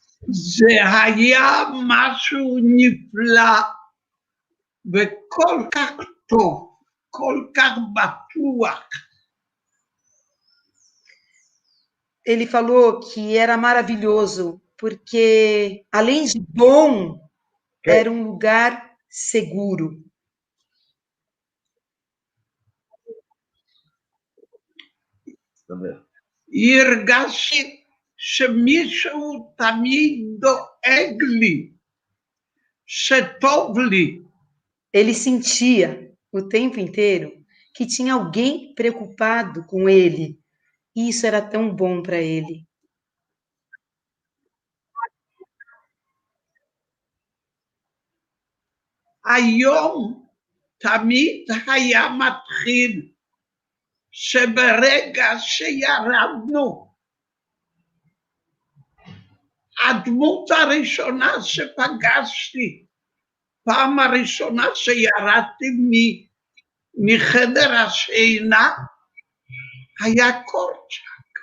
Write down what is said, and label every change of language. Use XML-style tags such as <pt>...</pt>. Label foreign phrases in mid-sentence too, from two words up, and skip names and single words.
<he>זה היה משהו נפלא וכל כך טוב, כל כך בטוח.</he> <pt>Ele falou que era maravilhoso, porque, além de bom, era um lugar seguro.</pt> <he>הרגשתי שמישהו תמיד דואג לי, שטוב לי.</he> <pt>Ele sentia o tempo inteiro que tinha alguém preocupado com ele, e isso era tão bom para ele.</pt> <he>היום תמיד היה מתחיל שברגע שירדנו, הדמות הראשונה שפגשתי, פעם הראשונה שירדתי מחדר השינה, היה קורצ'ק.</he>